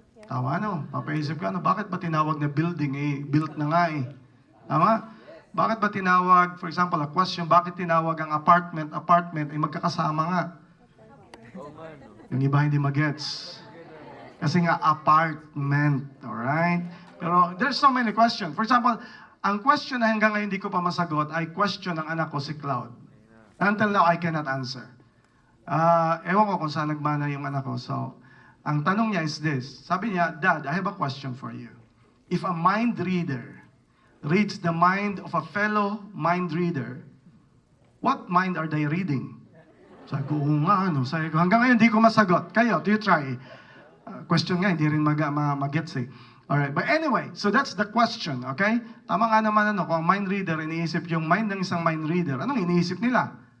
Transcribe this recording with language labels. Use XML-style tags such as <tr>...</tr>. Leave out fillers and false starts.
<tl>Tama, no? Papaisip ka, bakit ba tinawag na building? Built na nga eh. Tama? Bakit ba tinawag,</tl> <en>for example, a question,</en> <tl>bakit tinawag ang apartment, magkakasama nga? Yung iba hindi magets. Kasi nga,</tl> <en>apartment, alright?</en> <tl>Pero</tl> <en>there's so many questions.</en> <tl>For example, ang question na hanggang ngayon hindi ko pa masagot ay question ng anak ko, si Cloud.</tl> <en>Until now, I cannot answer.</en> <tl>Ewan ko kung saan nagmana yung anak ko.</tl> <en>So,</en> <tl>ang tanong niya</tl> <en>is this.</en> <tl>Sabi niya,</tl> <en>"Dad, I have a question for you. If a mind reader reads the mind of a fellow mind reader, what mind are they reading?"</en> <tl>Sabi ko, Sabi ko, hanggang ngayon hindi ko masagot. Kayo,</tl> <en>do you try? Question nga,</en> <tl>hindi rin mag-gets eh.</tl> <en>Alright, but anyway, so that's the question, okay?</en> <tl>Tama nga naman kung ang mind reader, iniisip yung mind ng isang mind reader, anong iniisip nila?</tl>